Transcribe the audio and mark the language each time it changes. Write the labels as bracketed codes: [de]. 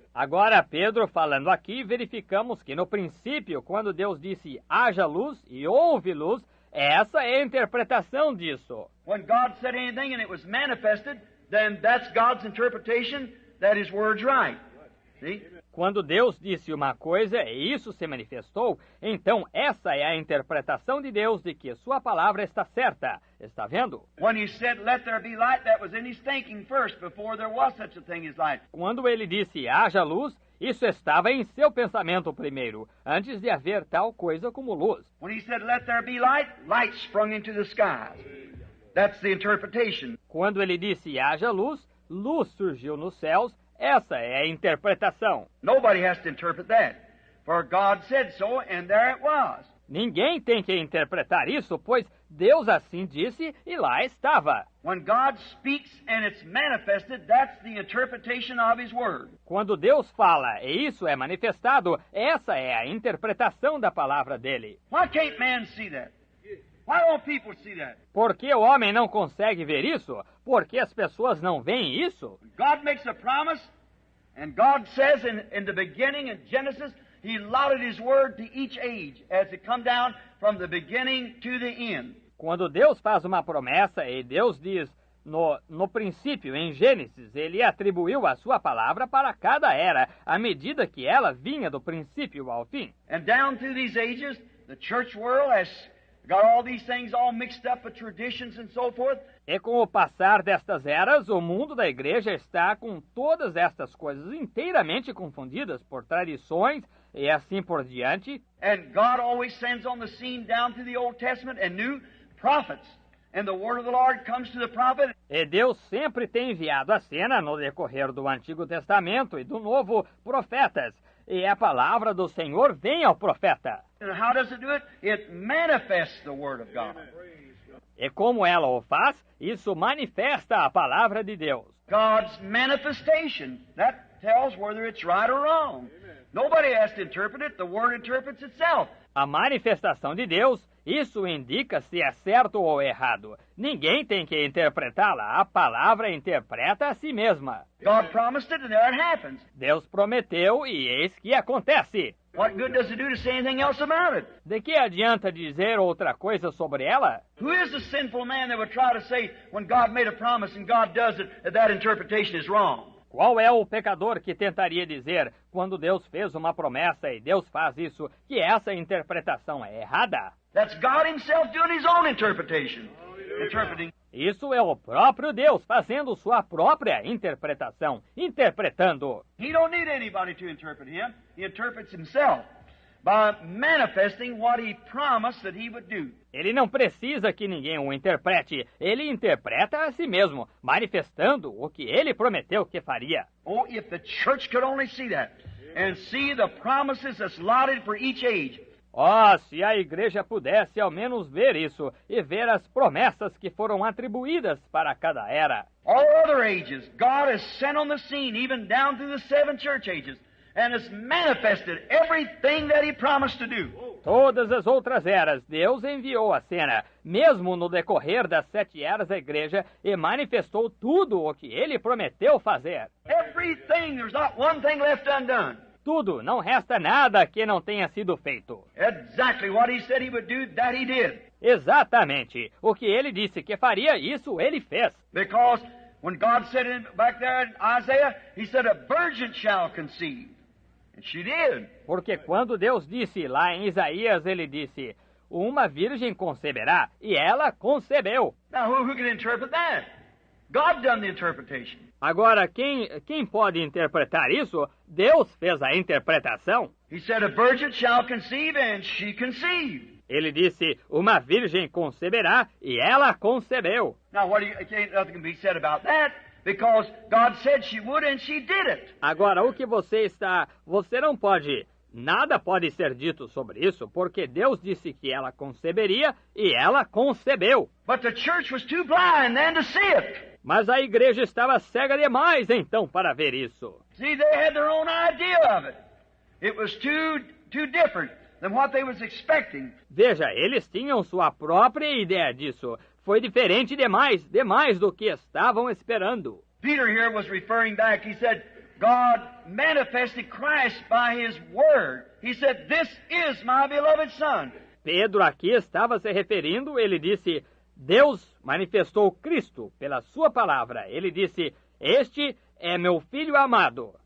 [pt] Agora, Pedro falando aqui, verificamos que no princípio, quando Deus disse haja luz e houve luz, essa é a interpretação disso. [en] When God said anything and it was manifested, then that's God's interpretation that His word's right. See? [pt] Quando Deus disse uma coisa e isso se manifestou, então essa é a interpretação de Deus de que sua palavra está certa. Está vendo? [en] When He said, "Let there be light," that was in His thinking first, before there was such a thing as light. [pt] Quando ele disse haja luz, isso estava em seu pensamento primeiro, antes de haver tal coisa como luz. [en] When He said, "Let there be light," light sprung into the skies. That's the interpretation. [pt] Quando ele disse haja luz, luz surgiu nos céus. Essa é a interpretação. [en] Nobody has to interpret that, for God said so, and there it was. [pt] Ninguém tem que interpretar isso, pois Deus assim disse e lá estava. [en] When God speaks and it's manifested, that's the interpretation of His word. [pt] Quando Deus fala e isso é manifestado, essa é a interpretação da palavra dele. [en] Why can't man see that? Why don't people see that? [pt] Por que o homem não consegue ver isso? Por que as pessoas não veem isso? [en] God makes a promise, and God says in the beginning, in Genesis, He allotted His word to each age as it come down from the beginning to the end. [pt] Quando Deus faz uma promessa e Deus diz no princípio, em Gênesis, Ele atribuiu a sua palavra para cada era, à medida que ela vinha do princípio ao fim. [en] And down through these ages, the church world has got all these things all mixed up with traditions and so forth. [pt] E com o passar destas eras, o mundo da igreja está com todas estas coisas inteiramente confundidas por tradições e assim por diante. [en] And God always sends on the scene down through the Old Testament and new prophets. And the word of the Lord comes to the prophet. [pt] E Deus sempre tem enviado à cena, no decorrer do Antigo Testamento e do Novo, profetas. E a palavra do Senhor vem ao profeta. [en] And how does it do it? It manifests the word of God. [pt] E como ela o faz, isso manifesta a palavra de Deus. [en] God's manifestation, that tells whether it's right or wrong. Nobody has to interpret it, the word interprets itself. [pt] A manifestação de Deus, isso indica se é certo ou errado. Ninguém tem que interpretá-la, a palavra interpreta a si mesma. [en] God promised it and there it happens. [pt] Deus prometeu e eis que acontece. [en] What good does it do to say anything else about it? [pt] De que adianta dizer outra coisa sobre ela? [en] Who is the sinful man that would try to say when God made a promise and God does it, that interpretation is wrong? [pt] Qual é o pecador que tentaria dizer, quando Deus fez uma promessa e Deus faz isso, que essa interpretação é errada? [en] That's God Himself doing His own interpretation. Interpreting. [pt] Isso é o próprio Deus fazendo sua própria interpretação, interpretando. [en] He don't need anybody to interpret Him. He interprets Himself by manifesting what He promised that He would do. [pt] Ele não precisa que ninguém o interprete. Ele interpreta a si mesmo, manifestando o que ele prometeu que faria. [en] Oh, if the church could only see that and see the promises that's allotted for each age. [pt] Oh, se a igreja pudesse ao menos ver isso e ver as promessas que foram atribuídas para cada era. [en] All other ages, God has sent on the scene, even down through the 7 church ages, and has manifested everything that He promised to do. [pt] Todas as outras eras, Deus enviou a cena, mesmo no decorrer das 7 eras da igreja, e manifestou tudo o que Ele prometeu fazer. [en] Everything, there's not one thing left undone. [pt] Tudo, não resta nada que não tenha sido feito. [en] Exactly what He said He would do, that He did. [pt] Exatamente. O que Ele disse que faria, isso Ele fez. [en] Because when God said back there in Isaiah, He said, "A virgin shall conceive." And she did. [pt] Porque quando Deus disse lá em Isaías, Ele disse, uma virgem conceberá, e ela concebeu. [en] Now who can interpret that? God done the interpretation. [pt] Agora, quem pode interpretar isso? Deus fez a interpretação. [en] He said, a virgin shall conceive, and she conceived. [pt] Ele disse, uma virgem conceberá, e ela concebeu. [en] Now, nothing can be said about that, because God said she would, and she did it. [pt] Agora, o que você não pode, nada pode ser dito sobre isso, porque Deus disse que ela conceberia, e ela concebeu. [en] But the church was too blind then to see it. [pt] Mas a igreja estava cega demais, então, para ver isso. [en] See, they had their own idea of it. It was too different than what they was expecting. [pt] Veja, eles tinham sua própria ideia disso. Foi diferente demais do que estavam esperando. [en] Peter here was referring back. He said, God manifested Christ by His Word. He said, this is my beloved Son. [pt] Pedro aqui estava se referindo, ele disse, Deus manifestou Cristo pela sua palavra. Ele disse, este é meu filho amado.